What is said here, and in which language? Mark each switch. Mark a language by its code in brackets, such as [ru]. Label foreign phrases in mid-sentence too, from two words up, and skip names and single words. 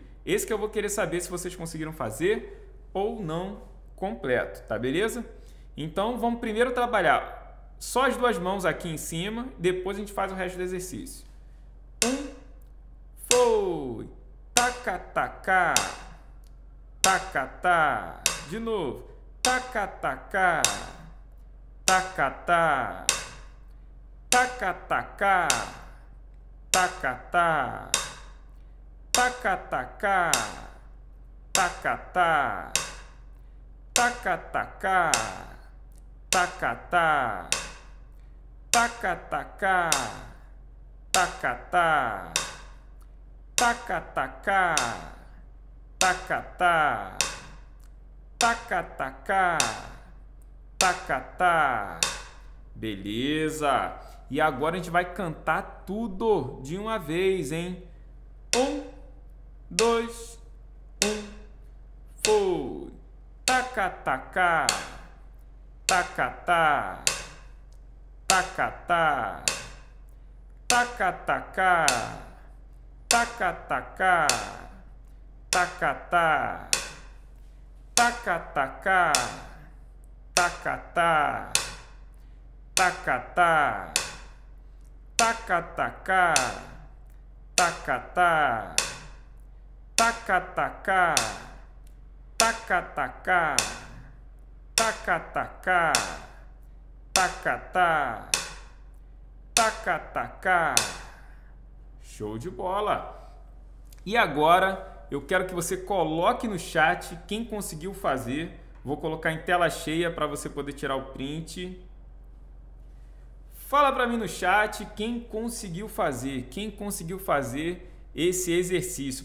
[pt] Esse que eu vou querer saber se vocês conseguiram fazer ou não completo, tá beleza? Então vamos primeiro trabalhar só as duas mãos aqui em cima, depois a gente faz o resto do exercício. 1, foi. Tacatacá, tacatá. De novo. Tacatacá, tacatá. Tacatacá, tacatá. Tacatacá, tacatá. Tacatacá, tacatá. Tacatacá, tacatá. Tacatacá, tacatá. Tacatacá, tacatá. Beleza. E agora a gente vai cantar tudo de uma vez, hein? 1, 2, 1, foi. Tacatacá, tacatá. Tacatá, tacatacá. Tacatacá, tacatá. Tacatacá, tacatá. Tacatá, tacatacá. Tacatá, tacatacá. Tacatacá, tacatacá. Tacatá, tacatacá. Show de bola! E agora eu quero que você coloque no chat quem conseguiu fazer. Vou colocar em tela cheia para você poder tirar o print. Fala para mim no chat quem conseguiu fazer esse exercício.